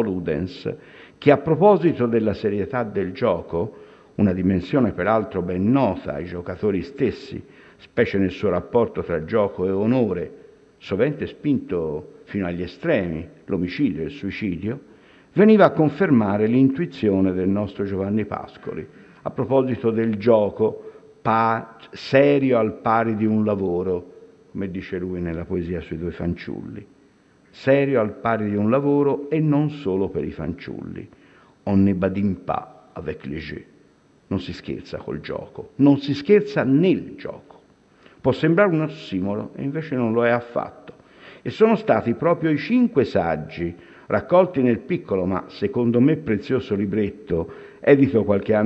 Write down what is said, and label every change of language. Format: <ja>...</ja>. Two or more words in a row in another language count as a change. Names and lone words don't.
<it>Ludens, che a proposito della serietà del gioco, una dimensione peraltro ben nota ai giocatori stessi, specie nel suo rapporto tra gioco e onore, sovente spinto fino agli estremi, l'omicidio e il suicidio, veniva a confermare l'intuizione del nostro Giovanni Pascoli a proposito del gioco serio al pari di un lavoro, come dice lui nella poesia sui due fanciulli. Serio al pari di un lavoro e non solo per i fanciulli.</it> <fr>On ne badine pas avec les jeux.</fr> <it>Non si scherza col gioco, non si scherza nel gioco. Può sembrare un ossimoro e invece non lo è affatto. E sono stati proprio i 5 saggi raccolti nel piccolo ma secondo me prezioso libretto edito qualche anno</it>